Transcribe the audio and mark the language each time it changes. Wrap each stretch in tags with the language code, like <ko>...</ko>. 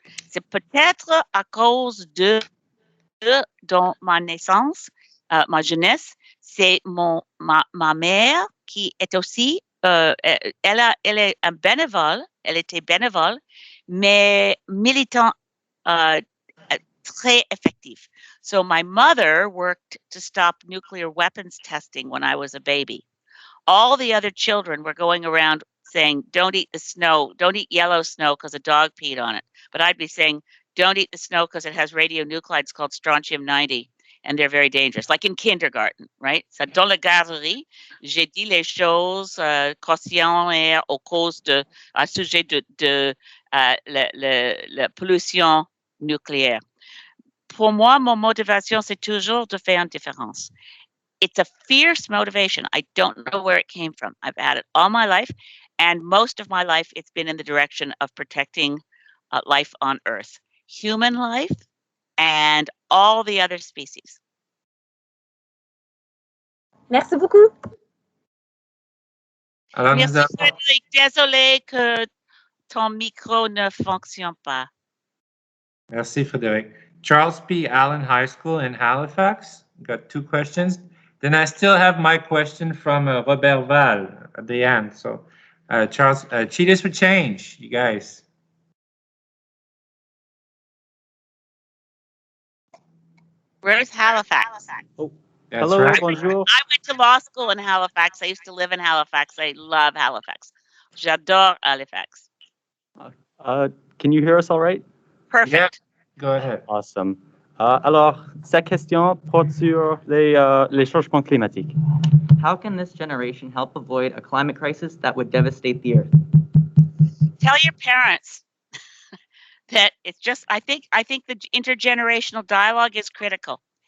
<fr>C'est peut-être à cause dans ma naissance, ma jeunesse, c'est ma mère qui est aussi, elle est un bénévole, elle était bénévole, mais militant très effective.</fr> <en>So my mother worked to stop nuclear weapons testing when I was a baby. All the other children were going around saying, don't eat the snow, don't eat yellow snow because a dog peed on it. But I'd be saying, don't eat the snow because it has radionuclides called strontium 90 and they're very dangerous, like in kindergarten, right?</en> <fr>So dans la garderie, j'ai dit les choses conscientes et au cause de, à sujet de la pollution nucléaire. Pour moi, mon motivation, c'est toujours de faire une différence.</fr> <en>It's a fierce motivation. I don't know where it came from. I've had it all my life, and most of my life, it's been in the direction of protecting life on Earth, human life, and all the other species.</en> <fr>Merci beaucoup. Alors, nous Merci, avons... Frédéric. Désolé que ton micro ne fonctionne pas. Merci, Frédéric. Charles P.</fr> <en>Allen High School in Halifax. Got 2 questions. Then I still have my question from Robert Val at the end. So, Charles, Cheetahs for Change, you guys. Where's Halifax? Oh, That's hello, right.</en> <fr>bonjour.</fr> <en>I went to law school in Halifax. I used to live in Halifax. I love Halifax.</en> <fr>J'adore Halifax.</fr> <en>Can you hear us all right? Perfect. Yeah, go ahead. Awesome.</en> <fr>Alors, cette question porte sur les changements climatiques.</fr> <en>How can this generation help avoid a climate crisis that would devastate the Earth? Tell your parents that it's just. I think the intergenerational dialogue is critical.</en>